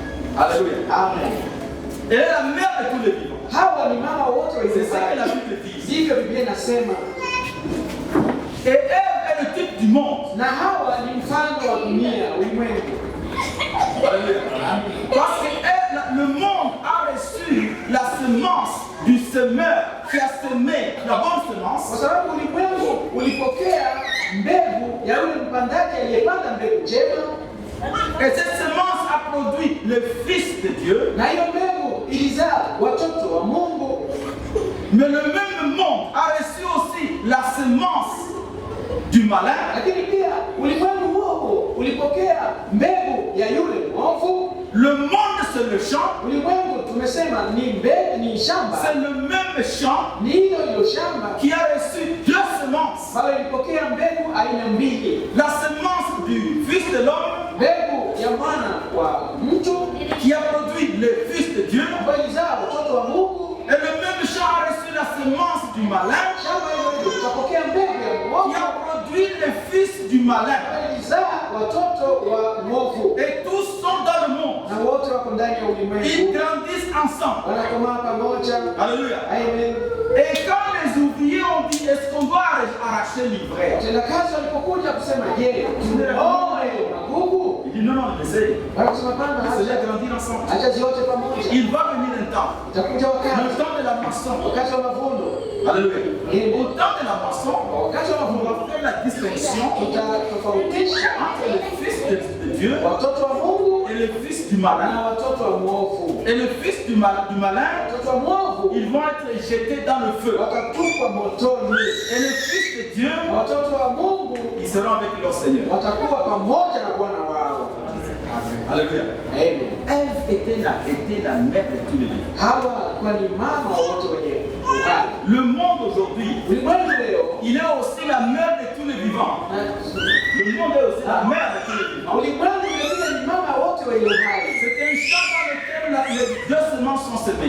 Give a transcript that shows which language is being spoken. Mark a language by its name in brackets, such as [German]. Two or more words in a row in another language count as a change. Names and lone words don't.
[French] Alléluia. Amen. Elle est la mère de tous les vivants. [Swahili] Hawa ni mama wote wa [French] C'est ça que la [Swahili] Israeli. [French] Bible dit. [Swahili] Ndivyo Biblia inasema. [French] Et Ève est le type du monde. [Swahili] Na Hawa ni mfano wa dunia, ulimwengu. [French] Alléluia. Parce que le monde a reçu la semence du semeur qui a semé la bonne [Swahili] Kwa [French] semence. [Swahili] sababu ulimwengu ulipokea mbegu ya yule mpandaji aliyepanda mbegu njema, [French] Et cette semence a produit le Fils de Dieu. [Swahili] na hiyo mbegu ilizaa watoto wa Mungu. [French] Mais le même monde a reçu aussi la semence du malin. [Swahili] Lakini pia ulimwengu huo ulipokea mbegu ya yule mwovu. [French] Le monde, c'est le champ. [Swahili] Ulimwengu tumesema ni mbegu, ni shamba, [French] C'est le même champ [Swahili] ni hilo shamba [French] qui a reçu deux semences. [Swahili] ambalo ilipokea mbegu aina mbili, [French] La semence du Fils de l'homme [Swahili] mbegu ya mwana wa mtu [French] qui a produit le Fils de Dieu. [Swahili] ambayo ilizaa watoto wa Mungu. [French] Et le même champ a reçu la semence du malin [Swahili] Shamba hilo litapokea mbegu ya [French] qui [Swahili] mwovu [French] a produit le Fils du malin. [Swahili] ambayo ilizaa watoto wa mwovu, [French] Et tous sont dans le monde. [Swahili] na wote wako ndani ya [French] Ils [Swahili] ulimwengu, [French] grandissent ensemble. [Swahili] wanakomaa pamoja. [French] Alléluia. Amen. Et quand les ouvriers ont dit, est-ce qu'on doit arracher l'ivraie? [Swahili] Watendakazi walipokuja kusema je, tuoe magugu, [French] Il dit non, non, laissez. [Swahili] wanasema pana, [French] Laissez grandir ensemble. [Swahili] acha ziote pamoja, [French] Il va venir un temps. [Swahili] itakuja [French] Le [Swahili] wakati, [French] temps de la moisson. [Swahili] wakati wa mavuno. [French] Alléluia. Au temps de la moisson, [Swahili] Wakati wa [French] on [Swahili] mavuno [French] va faire la distinction [Swahili] tutatofautisha [French] entre le Fils de Dieu [Swahili] watoto wa Mungu [French] et le Fils du malin. [Swahili] na watoto wa mwovu. [French] Et le Fils du malin, [Swahili] Watoto wa mwovu [French] ils vont être jetés dans le feu. [Swahili] watatupwa motoni, [French] Et le Fils de Dieu, [Swahili] na watoto wa Mungu [French] ils seront avec leur Seigneur. [Swahili] watakuwa pamoja na Bwana wao. [French] Alléluia. Amen. Ève était la mère de tous les vivants. [Swahili] Hawa kwa ni mama wa wote wenye uhai. [French] Le monde aujourd'hui, [Swahili] Ulimwengu leo [French] il est aussi la mère de tous les vivants. Le monde est aussi la mère de tous les vivants. [Swahili] ulimwengu vile ni mama wote wenye uhai. [French] C'est un champ dans lequel les deux semences sont semées.